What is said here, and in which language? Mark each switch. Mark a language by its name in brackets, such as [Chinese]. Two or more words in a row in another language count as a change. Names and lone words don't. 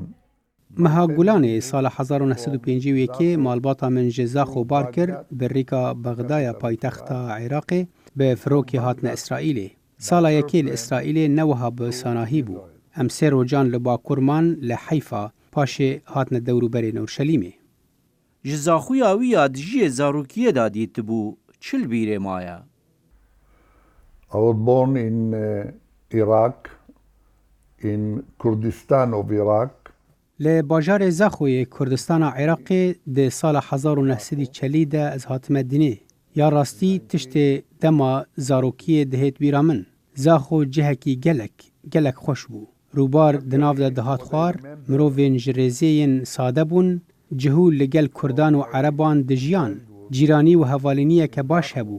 [Kurdish] Meha Gulanê sala 1951 malbata min ji Zaxo bar kir bi rêka Bexdaya paytexta Iraqê bi firokê hatine İsraîlê. Sala yekê li İsraîlê ne wiha bi sanahî bû. Em sê rojan li bakurman li Heyfa paşê hatine dewrûberên Orşelîmê. Ji zaxuya wî ya dijiyê zarokiyê da dîtibû çil bîrê maye. [English] I was born in Iraq, in Kurdistan of Iraq. [Kurdish] Li bajarê Zaxoyê Kurdistana Iraqê di sala 1940 de ez hatime dinê. Ya rastî tiştê dema zarokiyê dihêt bîra min. Zaxo cihekî gelek xweş bû. Rûbar di nav de dihat xwar, mirovên ji rêzeyên sade bûn, cihû li gel Kurdan û Ereban dijiyan, cîranî û hevalîniyeke baş hebû.